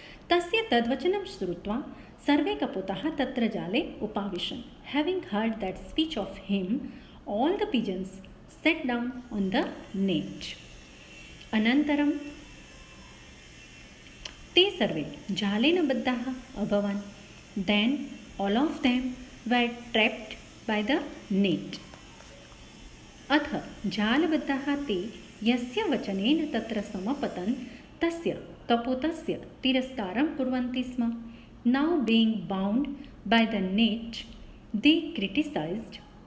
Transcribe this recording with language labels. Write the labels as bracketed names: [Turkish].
[Sanskrit] तस्य तद्वचनं श्रुत्वा सर्वे कपोताः तत्र जाले उपाविशन्। [English] Having heard that speech of him, all the pigeons sat down on the net. [Sanskrit] अनन्तरं ते सर्वे जालेन बद्धाः अभवन्. [English] Then all of them were trapped by the net. [Sanskrit] अथ जालबद्धाः ते यस्य वचनेन तत्र समपतन् तस्य कपोतस्य तिरस्कारं कुर्वन्ति स्म. [English] Now being bound by the net, they criticized.